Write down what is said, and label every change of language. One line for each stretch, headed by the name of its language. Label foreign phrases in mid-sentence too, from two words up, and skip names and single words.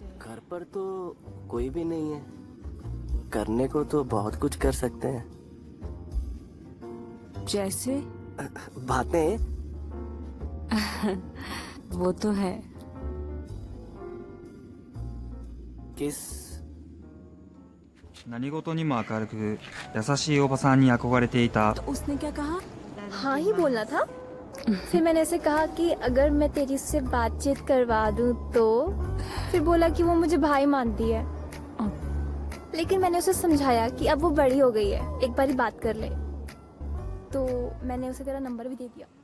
Hindi: घर पर तो कोई भी नहीं है। करने को तो बहुत कुछ कर सकते हैं। जैसे बातें। वो तो है। किस
Japanese: 何事にも明るく優しいおばさんに憧れていた。
Hindi: तो उसने क्या कहा? हाँ ही बोलना था। फिर मैंने उसे कहा कि अगर मैं तेरी से बातचीत करवा दूं तो फिर बोला कि वो मुझे भाई मानती है। लेकिन मैंने उसे समझाया कि अब वो बड़ी हो गई है, एक बारी बात कर ले। तो मैंने उसे तेरा नंबर भी दे दिया।